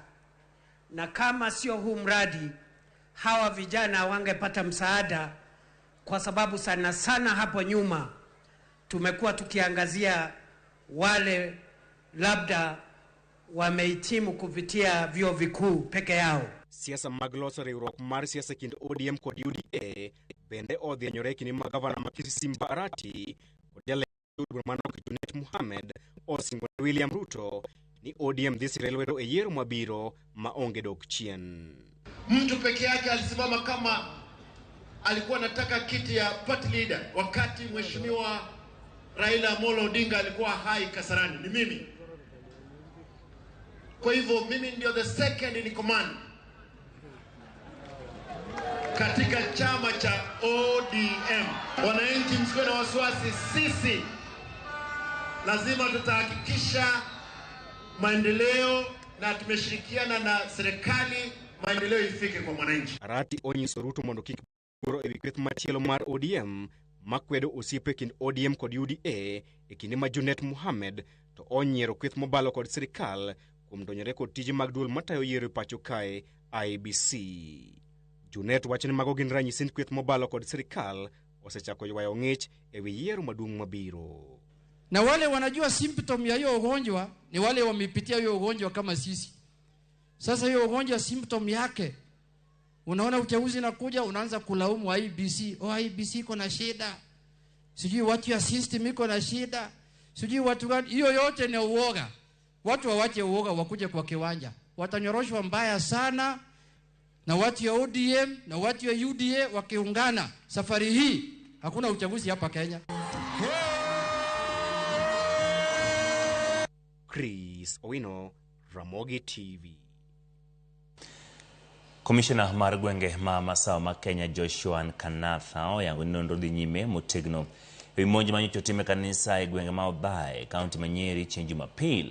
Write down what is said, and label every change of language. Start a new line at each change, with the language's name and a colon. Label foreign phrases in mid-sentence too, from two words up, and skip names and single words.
Swahili: Na kama sio huu mradi, hawa vijana wangepata msaada, kwa sababu sana sana hapo nyuma tumekuwa tukiangazia wale labda wamehitimu kupitia vyuo vikuu peke yao.
Luo (Kenya and Tanzania): Siasa mag loso riwruok mar siasa kind ODM kod UDA bende odhianyore kini mag gavana ma Kisii Mbarati kod jalup bura ma Narok Junet Mohamed osingo William Ruto ni ODM dhi siro lwedo e yiero mabiro ma onge dok chien.
Swahili: Mtu peke yake alisimama kama alikuwa anataka kiti ya
English: party leader
Swahili: wakati Mheshimiwa Raila Amolo Odinga alikuwa hai Kasarani, ni mimi. Kwa hivyo mimi ndio
English: the second in command
Swahili: katika chama cha ODM. Wananchi msikuwe na wasiwasi, sisi lazima tutahakikisha maendeleo na tumeshirikiana na serikali, maendeleo ifike kwa mwananchi.
Luo (Kenya and Tanzania): Arati onyiso Ruto mondo kik buro e kweth machielo mar ODM makwedo osiepe kind ODM kod UDA e kinde ma Junet Mohamed to onyiero kweth mobalo kod sirikal kuom donjore kod tije mag duol matayo yiero pacho kae IBC. Junet wacho ni mago gin ranyisi kweth mobalo kod sirikal osechako ywayo ng'ich e wi yiero maduong' mabiro.
Swahili: Na wale wanajua symptom ya hiyo ugonjwa ni wale wamepitia hiyo ugonjwa kama sisi. Sasa hiyo ugonjwa symptom yake, unaona uchaguzi nakuja unaanza kulaumu IBC. Oh, IBC iko na shida. Sijui watu ya system iko na shida. Sijui watu gani. Hiyo yote ni uoga. Watu wawache uoga wakuje kwa kiwanja. Watanyoroshwa mbaya sana, na watu ya ODM na watu ya UDA wakiungana. Safari hii hakuna uchaguzi hapa Kenya. Chris Owino, Ramogi TV.
Luo (Kenya and Tanzania): Komishona mar gwenge ma Masawa ma Kenya Joshua Nkanatha oyango ni nonro dhi nyime motegno ewi monj ma nyocha otime kanisa e gwenge ma Othaya, kaunti ma Nyeri chieng' Jumapil.